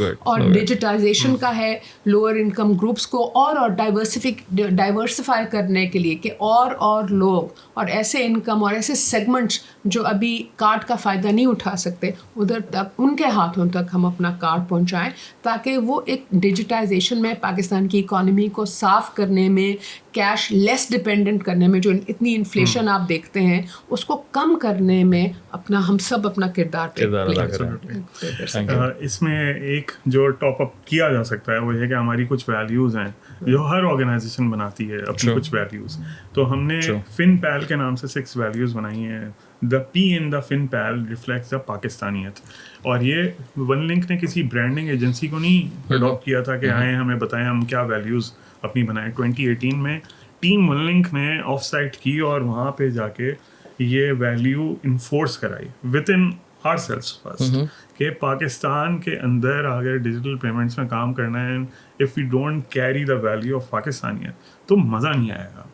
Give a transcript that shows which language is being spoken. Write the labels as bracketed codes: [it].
[ur] اور ڈیجیٹائزیشن کا ہے لوور انکم گروپس کو اور ڈائیورسفائی کرنے کے لیے، کہ اور لوگ اور ایسے انکم اور ایسے سیگمنٹس جو ابھی کارڈ کا فائدہ نہیں اٹھا سکتے، ادھر تک ان کے ہاتھوں تک ہم اپنا کارڈ پہنچائیں، تاکہ وہ ایک ڈیجیٹائزیشن میں پاکستان کی اکانومی کو صاف کرنے میں، کیش لیس ڈپینڈنٹ کرنے میں، جو اتنی انفلیشن آپ دیکھتے ہیں اس کو کم کرنے میں ہم سب اپنا کردار ادا کریں. اس میں ایک جو ٹاپ اپ کیا جا سکتا ہے وہ یہ کہ ہماری کچھ ویلیوز ہیں جو ہر آرگنائزیشن بناتی ہے اپنی کچھ ویلیوز. تو ہم نے فن پیل کے نام سے 6 ویلیوز بنائی ہیں. [en] The P in the fun pill reflects the پاکستانیت. [ur] اور یہ ون لنک نے کسی برانڈنگ ایجنسی کو نہیں اڈاپٹ کیا تھا کہ آئیں ہمیں بتائیں ہم کیا ویلیوز اپنی بنائیں. 2018 میں ٹیم ون لنک نے آف سائٹ کی اور وہاں پہ جا کے یہ ویلیو انفورس کرائی [en] within ourselves first, [ur] کہ پاکستان کے اندر اگر ڈیجیٹل پیمنٹس میں کام کرنا ہے، [en] if you don't carry the value of پاکستانیت [ur] تو مزہ نہیں آئے گا،